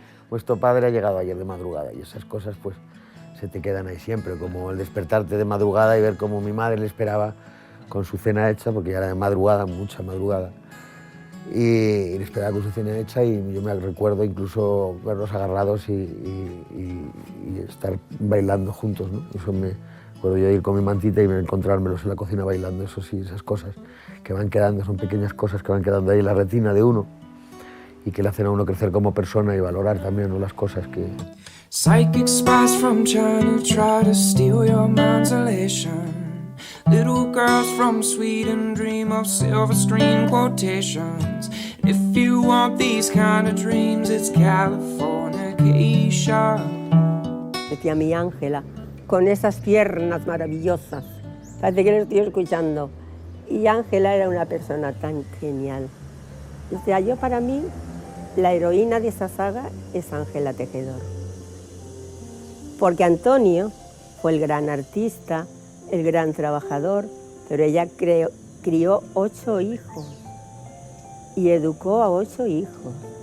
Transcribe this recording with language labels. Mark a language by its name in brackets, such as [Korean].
[Spanish] Vuestro padre ha llegado ayer de madrugada, y esas cosas pues se te quedan ahí siempre, como el despertarte de madrugada y ver cómo mi madre le esperaba con su cena hecha, porque ya era de madrugada, mucha madrugada, y le esperaba con su cena hecha, y yo me recuerdo incluso verlos agarrados y estar bailando juntos, ¿no? Eso me acuerdo yo de ir con mi mantita y encontrármelos en la cocina bailando. Eso sí, esas cosas que van quedando, son pequeñas cosas que van quedando ahí en la retina de uno y que le hacen a uno crecer como persona y valorar también, ¿no?, las cosas que... [English] Psychic spies from China try to steal your mind's elation. Little girls from Sweden dream of silver screen quotations. If you want these kind of dreams, it's Californication. [Spanish] Decía mi Ángela, con esas piernas maravillosas. Parece que lo estoy escuchando. Y Ángela era una persona tan genial. O sea, yo para mí, la heroína de esa saga es Ángela Tejedor. Porque Antonio fue el gran artista, el gran trabajador, pero ella crió 8 hijos y educó a 8 hijos.